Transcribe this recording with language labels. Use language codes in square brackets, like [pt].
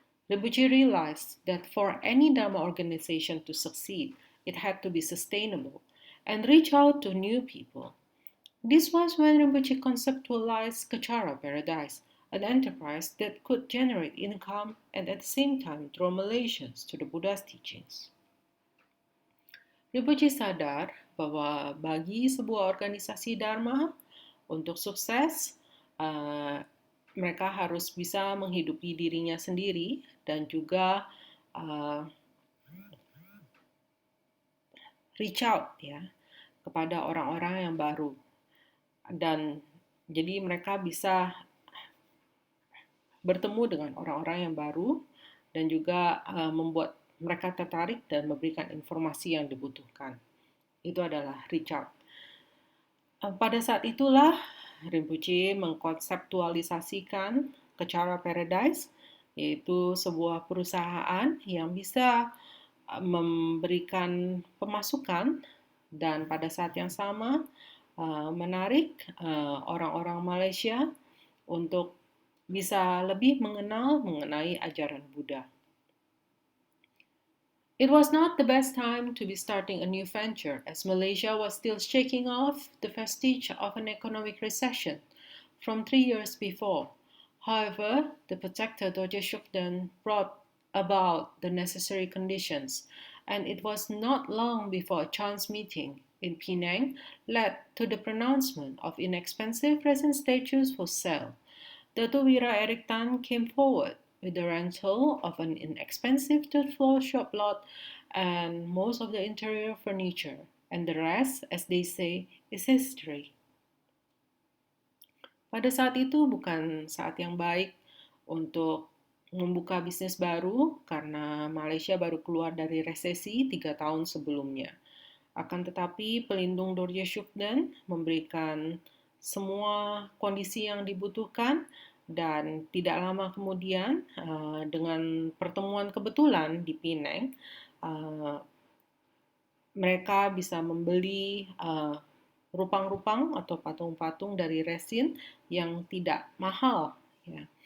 [en] Rinpoche realized that for any Dharma organization to succeed, it had to be sustainable and reach out to new people. This was when Rinpoche conceptualized Kachara Paradise, an enterprise that could generate income and at the same time draw Malaysians to the Buddha's teachings. [id] Rinpoche sadar bahwa bagi sebuah organisasi Dharma untuk sukses, mereka harus bisa menghidupi dirinya sendiri dan juga reach out ya kepada orang-orang yang baru. Dan jadi mereka bisa bertemu dengan orang-orang yang baru dan juga membuat mereka tertarik dan memberikan informasi yang dibutuhkan. Itu adalah reach out. Pada saat itulah Rinpoche mengkonseptualisasikan Kachara Paradise, yaitu sebuah perusahaan yang bisa memberikan pemasukan dan pada saat yang sama menarik orang-orang Malaysia untuk bisa lebih mengenai ajaran Buddha. [en] It was not the best time to be starting a new venture, as Malaysia was still shaking off the vestige of an economic recession from 3 years before. However, the protector Dorje Shugden brought about the necessary conditions, and it was not long before a chance meeting in Penang led to the pronouncement of inexpensive resin statues for sale. Dato Wira Eric Tan came forward with the rental of an inexpensive third-floor shop lot and most of the interior furniture, and the rest, as they say, is history. [id] Pada saat itu bukan saat yang baik untuk membuka bisnis baru karena Malaysia baru keluar dari resesi 3 tahun sebelumnya. Akan tetapi pelindung Dorje Shugden memberikan semua kondisi yang dibutuhkan dan tidak lama kemudian dengan pertemuan kebetulan di Penang, mereka bisa membeli rupang-rupang atau patung-patung dari resin yang tidak mahal. Ya.